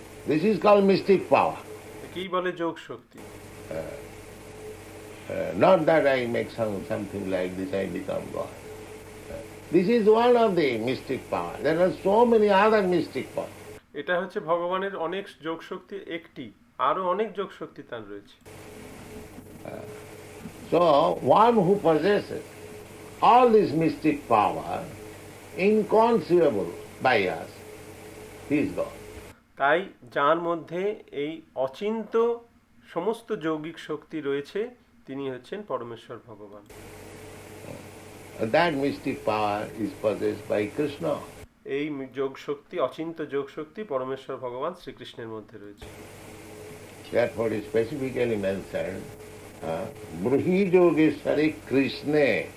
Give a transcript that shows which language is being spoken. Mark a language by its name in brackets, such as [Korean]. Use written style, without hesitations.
[English] This is called mystic power. [Bangla] কি বলে যোগ শক্তি? [English] Not that I make something like this, I become God. This is one of the mystic power. There are so many other mystic power. [Bangla] এটা হচ্ছে ভগবানের অনেক যোগ শক্তির একটি, আরো অনেক যোগ শক্তি তার রয়েছে। [English] So one who possesses all this mystic power, inconceivable by us, he is God. [Bangla] তাই যার মধ্যে এই অচিন্ত সমস্ত যৌগিক শক্তি রয়েছে, তিনি হচ্ছেন পরমেশ্বর ভগবান। [English] That mystic power is possessed by Krishna. [Bangla] এই যোগ শক্তি, অচিন্ত যোগ শক্তি পরমেশ্বর ভগবান শ্রীকৃষ্ণের মধ্যে রয়েছে। [English] Therefore is specifically mentioned, [Sanskrit] Bruhi Yogeshwari Krishna.